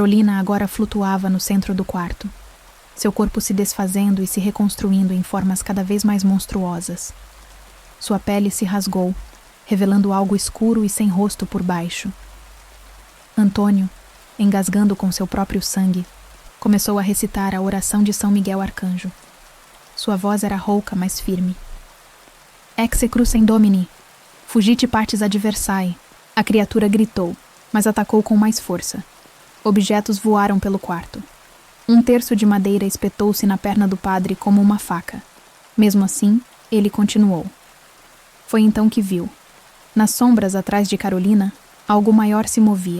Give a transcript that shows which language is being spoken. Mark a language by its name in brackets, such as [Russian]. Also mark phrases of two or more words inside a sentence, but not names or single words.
[Portuguese] Carolina agora flutuava no centro do quarto. seu corpo se desfazendo e se reconstruindo em formas cada vez mais monstruosas. Sua pele se rasgou, revelando algo escuro e sem rosto por baixo. Antônio, engasgando com seu próprio sangue, começou a recitar a oração de São Miguel Arcanjo. Sua voz era rouca, mas firme. [Latin] Exe crucem Domini, fugite partes adversae. [Portuguese] A criatura gritou, mas atacou com mais força. Objetos voaram pelo quarto. Um terço de madeira espetou-se na perna do padre como uma faca. Mesmo assim, ele continuou. Foi então que viu. Nas sombras atrás de Carolina, algo maior se movia.